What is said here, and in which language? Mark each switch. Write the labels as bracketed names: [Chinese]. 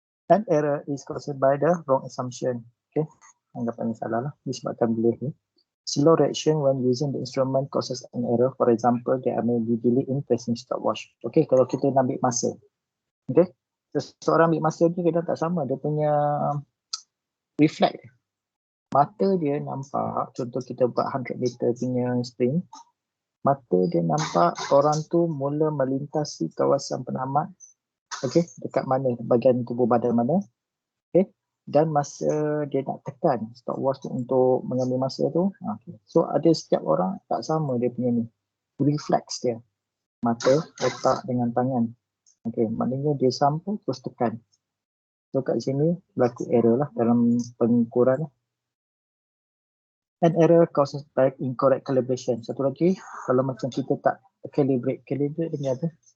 [English] And error is caused by the wrong assumption. [Malay] Okay, anggapan yang salah lah, disebabkan boleh ni. [English] Slow reaction when using the instrument causes an error. For example, there may be delay in pressing stopwatch. [Malay] Okay, kalau kita nak ambil masa. Okay, seseorang ambil masa ni kadang tak sama. Dia punya reflect. Mata dia nampak, contoh kita buat 100 meter punya sprint. Mata dia nampak orang tu mula melintasi kawasan penamat. Okay, dekat mana, bahagian tubuh badan mana. Okay. Dan masa dia nak tekan stopwatch tu untuk mengambil masa tu, okay. So ada setiap orang tak sama dia punya ni, reflex dia, mata, otak dengan tangan. Okay, maknanya dia sampai terus tekan. So kat sini berlaku error lah dalam pengukuran lah. [English] An error causes by incorrect calibration. [Malay] Satu lagi, kalau macam kita tak calibrate dengan apa?